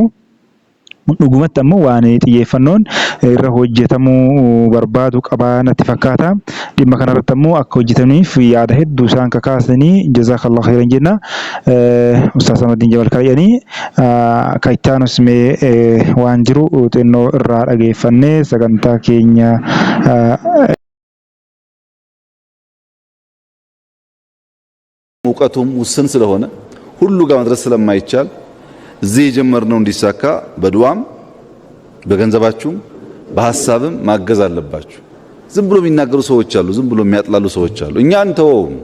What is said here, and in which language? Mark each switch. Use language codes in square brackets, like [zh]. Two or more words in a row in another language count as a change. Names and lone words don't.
[om] Dhugumatti ammoo waan xiyyeeffannoon irra hojjetamuu barbaadu qabaa natti fakkaata. Dhimma kanarratti ammoo akka hojjetaniif yaada hedduu isaan kakaasanii [ar] جزاك الله خيرا [om] jenna. Ustaaz Ahmadiin Jamal kaayanii kan itti aanus mee waan jiru xinnoo irraa dhageeffannee sagantaa keenya [am] ሙቀቱም ውስን ስለሆነ ሁሉ ጋር መድረስ ስለማይቻል እዚህ የጀመርነው እንዲሳካ በዱዓም በገንዘባችሁም በሐሳብም ማገዝ አለባችሁ። ዝም ብሎ የሚናገሩ ሰዎች አሉ፣ ዝም ብሎ የሚያጥላሉ ሰዎች አሉ። እኛ እንተወው፣